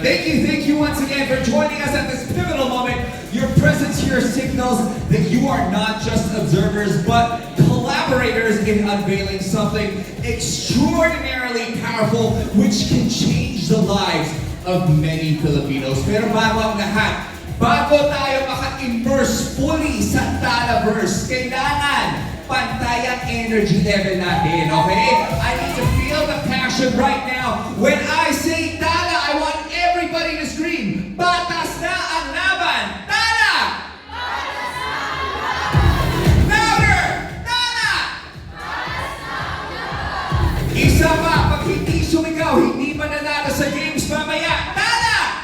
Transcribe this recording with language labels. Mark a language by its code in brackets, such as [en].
[en] Thank you once again for joining us at this pivotal moment. Your presence here signals that you are not just observers, but collaborators in unveiling something extraordinarily powerful which can change the lives of many Filipinos. [tl] Pero bago ang lahat, bago tayo maka-immerse fully sa Talaverse, kailangan pantay ang energy level natin, okay? [en] I need to feel the passion right now. When I say Tala, I want everybody to scream, [tl] Batas na ang laban! [en] Tala! [tl] Batas na ang laban! Louder! Tala! Batas na ang laban! Isa pa, pag hindi sumigaw, hindi mananalo sa games mamaya. Tala!